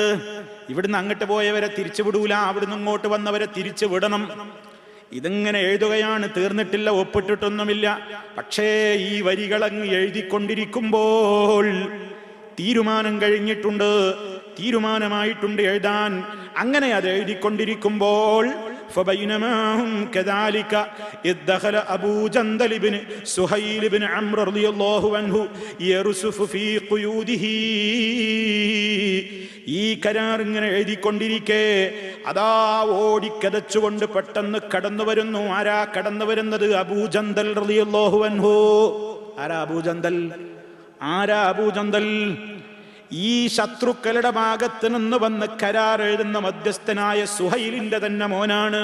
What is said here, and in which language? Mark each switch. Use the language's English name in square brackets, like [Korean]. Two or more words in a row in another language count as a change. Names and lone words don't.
[Malayalam] ഇവിടുന്ന് അങ്ങോട്ട് പോയവരെ തിരിച്ചു വിടൂല, അവിടുന്ന് ഇങ്ങോട്ട് വന്നവരെ തിരിച്ചു വിടണം. ഇതിങ്ങനെ എഴുതുകയാണ്, തീർന്നിട്ടില്ല, ഒപ്പിട്ടിട്ടൊന്നുമില്ല. പക്ഷേ ഈ വരികളങ്ങ് എഴുതിക്കൊണ്ടിരിക്കുമ്പോൾ തീരുമാനം കഴിഞ്ഞിട്ടുണ്ട്, തീരുമാനമായിട്ടുണ്ട് എഴുതാൻ. അങ്ങനെ അത് എഴുതിക്കൊണ്ടിരിക്കുമ്പോൾ [Arabic] فبينما هم كذلك إذ دخل أبو جندل بن سهيل بن عمرو رضي الله عنه يرسف في قيوده. [Malayalam] ഈ കരാർ ഇങ്ങനെ എഴുതിക്കൊണ്ടിരിക്കെ അതാ ഓടിക്കതച്ചുകൊണ്ട് പെട്ടെന്ന് കടന്നു വരുന്നു. ആരാ കടന്നു വരുന്നത്? അബൂ ജന്തൽ [Arabic] رضي الله عنه. [Malayalam] ആരാ അബൂ ജന്തൽ? ആരാ അബൂ ജന്തൽ? ഈ ശത്രുക്കളുടെ ഭാഗത്ത് നിന്ന് വന്ന് കരാർ എഴുതുന്ന മധ്യസ്ഥനായ സുഹൈലിന്റെ തന്നെ മോനാണ്.